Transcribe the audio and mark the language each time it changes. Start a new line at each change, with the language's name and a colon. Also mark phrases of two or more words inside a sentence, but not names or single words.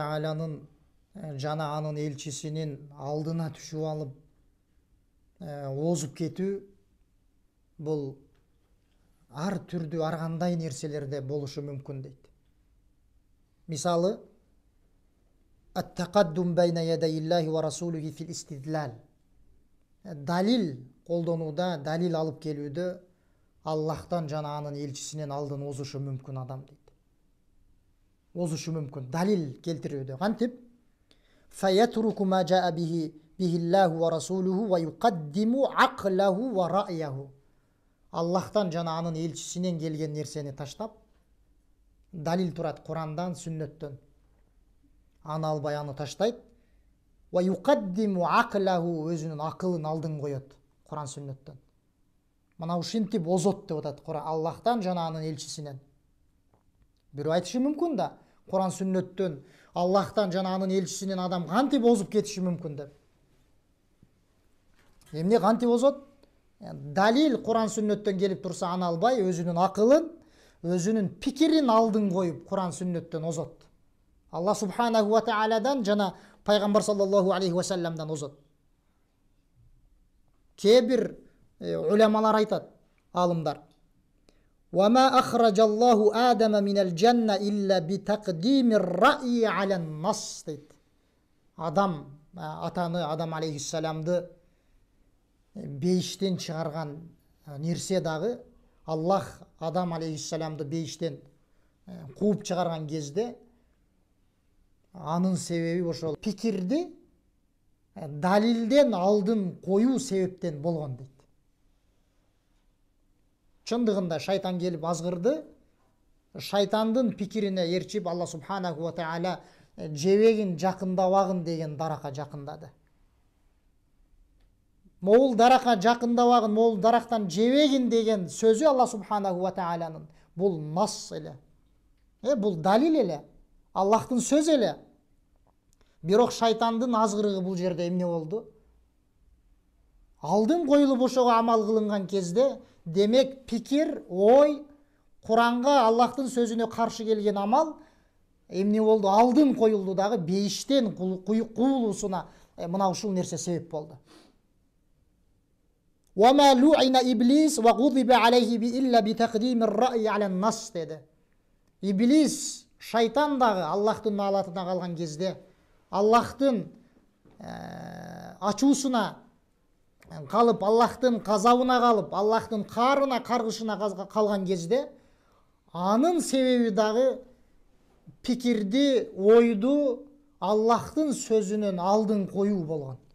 Kyrgyz: тааланын жана анын элчисинин алдына түшүп алып, озуп кетүү бул ар түрдүү ар кандай нерселерде болушу мүмкүн дейт. Мисалы,
Arabic: التقدم بين يدي الله ورسوله في الاستدلال.
Kyrgyz: Далил колдонууда, далил алып келүүдө Аллахтан жана анын элчисинин алдын озушу мүмкүн адам дейт. Озушу мүмкүн далил келтирүүдө.
Arabic: Кантип? فيترك ما جاء به الله ورسوله ويقدم عقله ورأيه.
Kyrgyz: Аллахтан жана анын элчисинен келген нерсени таштап, далил турат Курандан, сүннөттөн. Аны албай аны таштайт.
Arabic: ويقدم عقله,
Kyrgyz: өзүнүн акылын алдын коёт Куран сүннөттөн. Мына ушинтип озот деп атат Куран Аллахтан жана анын элчисинен. Бирөө айтышы мүмкүн да, Куран сүннөттөн Аллахтан жана анын элчисинен адам кантип озуп кетиши мүмкүн деп. Эмне кантип бозот? Далил Куран сүннөттөн келип турса аны албай, өзүнүн акылын, өзүнүн пикирин алдын коюп Куран сүннөттөн озот.
Arabic: الله سبحانه وتعالى
Kyrgyz: жана пайгамбар
Arabic: صلى الله عليه وسلم
Kyrgyz: озот. Кээ бир уламалар айтат, алымдар.
Arabic: وَمَا أَخْرَجَ اللَّهُ آدَمَ مِنَ الْجَنَّةِ إِلَّا بِتَقْدِيمِ الرَّأْيِ عَلَى النَّصِّ дейт.
Kyrgyz: Атаны Адам алейхиссаламды бейиштен чыгарган нерсе дагы, Аллах Адам алейхиссаламды бейиштен кууп чыгарган кезде анын себеби ошол пикирди далилден алдын коюу себептен болгон дейт. Чындыгында шайтан келип азгырды, шайтандын пикирине эрчип
Arabic: الله سبحانه وتعالى
Kyrgyz: жебегин жакындабагын деген даракка жакындады. Могул даракка жакындабагын, могул дарактан жебегин деген сөзү
Arabic: الله سبحانه وتعالى.
Kyrgyz: Бул нас эле. Бул далил эле. Аллахтын сөзү эле. Бирок шайтандын азгырыгы бул жерде эмне болду? Алдын коюлуп ошого амал кылынган кезде, демек пикир, ой, Куранга, Аллахтын сөзүнө каршы келген амал эмне болду? Алдын коюлду дагы бейиштен куулуусуна мына ушул нерсе себеп болду.
Arabic: وَمَا لُعِنَ إِبْلِيسُ وَغُضِبَ عَلَيْهِ إِلَّا بِتَقْدِيمِ الرَّأْيِ عَلَى النَّصِّ dedi.
Kyrgyz: İblis, шайтан дагы Аллахтын маалатына калган кезде, Аллахтын ачуусуна калып, Аллахтын казабына калып, Аллахтын каарына, каргышына калган кезде, анын себеби дагы пикирди, ойду Аллахтын сөзүнөн алдын коюу болгон.